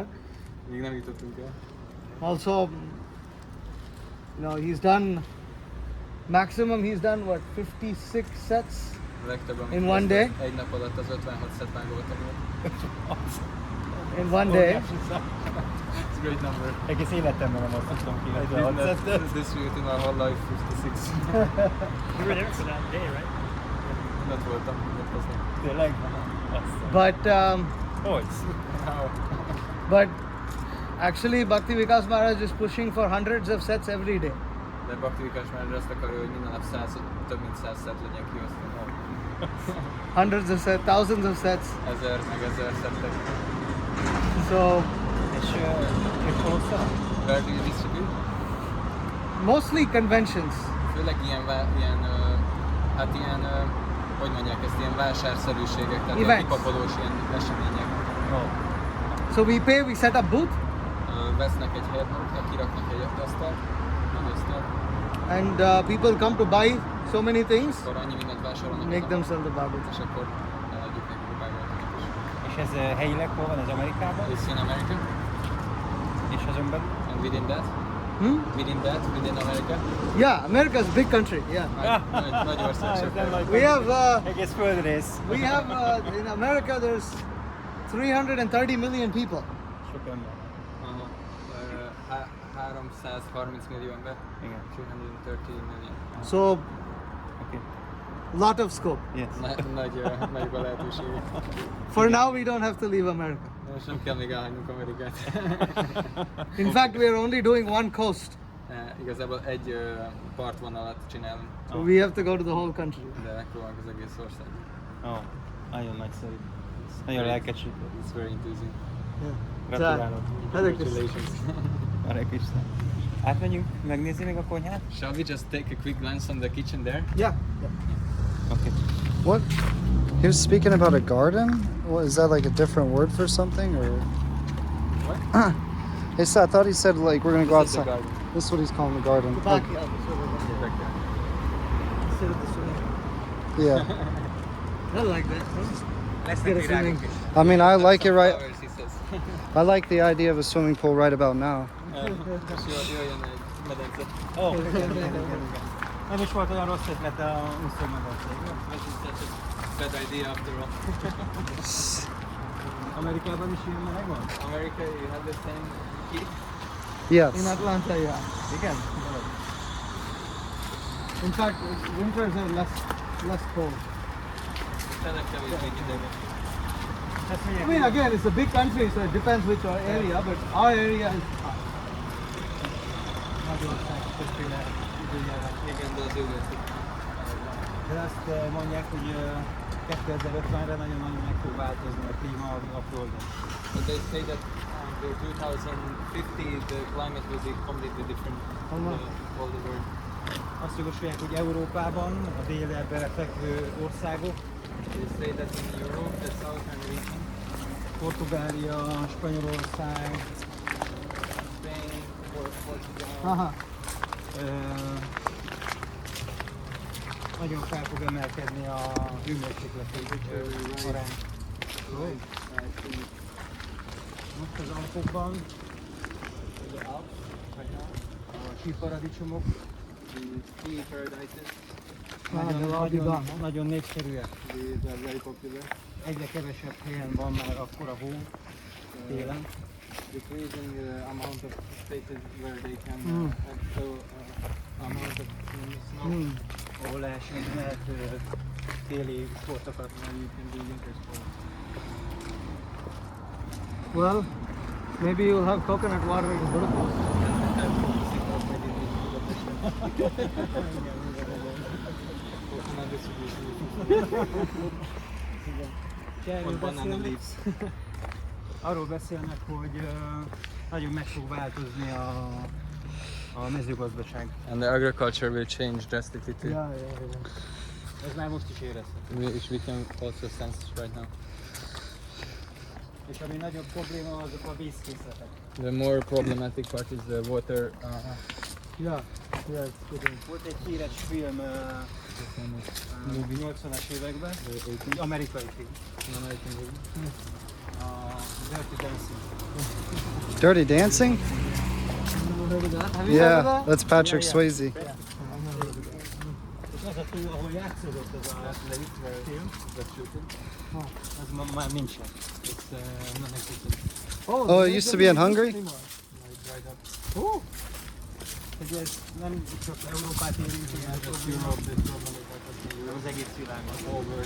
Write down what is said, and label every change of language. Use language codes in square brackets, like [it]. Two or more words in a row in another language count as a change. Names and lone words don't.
[hu] Még nem jutottunk el. [en] Also, he's done maximum. He's done what 56 sets. [hu] A legtöbb, amit [en] In one [hu] kezdett [en] day? [hu] egy nap alatt az 56 szett Bhagavatam volt. [en] In one day. It's a great number. [hu] Egész életemben nem azt tudtam ki, hogy [en] I did not distribute in my whole life 56. You were there for that day, right? [hu] Ott voltam, ott aznap. Tényleg? [en] But actually Bhakti Vikas Maharaj is pushing for hundreds of sets every day. [hu] De Bhakti Vikas már azt akarja, hogy minden nap több mint 100 szett legyen kiosztva. [en] Hundreds of sets, thousands of sets. [hu] Meg ezer szettek. [en] So [hu] És hol osztanak? [en] Where do you distribute? mostly conventions. [hu] Főleg ilyen, hogy mondják ezt, ilyen vásárszerűségek, tehát ilyen [en] Events. [hu] kipapolós ilyen események. [en] So we pay, we set up booth, [hu] Vesznek egy helyet maguknak, kiraknak egy asztalt, nagy asztalt, [en] and people come to buy so many things. [hu] akkor annyi mindent vásárolnak, [en] Make them sell the Bhagavatam. [hu] és akkor eladjuk nekik a Bhagavatamat is. És ez helyileg hol van? Ez Amerikában? [en] It's in America, [hu] És azon belül? [en] and within that, Within that, within America? Yeah, America is a big country. Yeah. [hu] Nagy ország Ez sok. nem nagy. [en] We have [hu] Egész földrész. [en] we have in America there's 330 million people. [hu] Sok ember. Aha. 330 millió ember. Igen. [en] 330 million. So [hu] Oké. [en] lot of scope. Yes. [hu] Nagyok a lehetőségek. [en] For now we don't have to leave America. [hu] Most nem kell még elhagynunk Amerikát. [en] In fact, we are only doing one coast. [hu] Igazából egy partvonalat csinálunk, [en] So we have to go to the whole country. [hu] de megpróbálunk az egész ország. Ó, nagyon nagyszerű. Nagyon lelkesítő. [en] It's very enthusing. [hu] Gratulálok. [sa] Hare Krishna. [en] Congratulations. [sa] Hare Krishna. [hu] Átmegyünk megnézni még a konyhát? [en] Shall we just take a quick glance on the kitchen there? Yeah. [hu] Oké. [en] What? He was speaking about a garden. What, is that like a different word for something, or? What? I thought he said like we're gonna go This is the outside. garden. This is what he's calling the garden. The Like, backyard. The backyard. Instead of the swimming. yeah. I like that. [hu] Lesznek [en] Get a [hu] virágok [en] swimming. [hu] is. [en] I mean, I like it right. Flowers, he says. I like the idea of a swimming pool right about now. [hu] És jöjjön egy medence. Ó, igen. Nem is volt olyan rossz ötlet a úszómedence, igaz? [en] This is such a bad idea after all. [hu] Amerikában is ilyen meleg van? [en] America, you have the same heat? Yes. In Atlanta, yeah. [hu] Igen? [en] In fact, winters are less cold. [hu] Tényleg kevésbé hideg. Ezt [en] I [hu] mondják, [en] mean, again, it's a big country, so it depends which area, but our area is hot. [hu] Magyarország többféle időjárás. Igen, de az őrültség. De azt mondják, hogy 2050-re nagyon-nagyon meg fog változni a klíma a Földön. [en] But they say that until 2050 the climate will be completely different from all the world. [hu] Azt javasolják, hogy Európában, a délebbre fekvő országok, [en] They say that in Europe, the southern region, [hu] Portugália, Spanyolország, [en] Spain, Portugal, Aha. [hu] nagyon fel fog emelkedni a hőmérsékleti arány. Most az Alpokban, [en] the Alps right now, [hu] a síparadicsomok [en] the ski paradises, they'll all be gone. [hu] nagyon népszerűek. [en] these are very popular. [hu] Egyre kevesebb helyen van már akkora hó télen. [en] Decreasing amount of spaces where they can have so amount of snow. [hu] Ahol lehet téli sportokat, [en] And you can do winter sports. Well, maybe you'll have coconut water in Budapest. Coconut distribution. [hu] Erről [en] Or banana [hu] beszélnek, [en] leaves. [hu] arról beszélnek, hogy nagyon meg fog változni a mezőgazdaság. [en] And the agriculture will change drastically too. Yeah. [hu] Ez már most is érezhető. [en] Which we can also sense right now. [hu] És ami nagyobb probléma, azok a vízkészletek. [en] The more problematic part is the water. Yeah. Yeah, it's good. [hu] Volt egy híres film 80-as években, egy amerikai film, a Dirty Dancing. [en] Dirty Dancing? Never heard of that. Have you heard of Yeah, that? that's Patrick Yeah. Swayze. [hu] És az a túl, ahol játszódott ez a film, az már nincsen. [en] It's non-existent. Oh, it used to be in Hungary? Oh, [hu] Hogy ez nem csak Európát érinti, ez [en] That's [hu] az [en] Europe, the problem is that it's in Europe. [hu] az egész világon. [en] All world.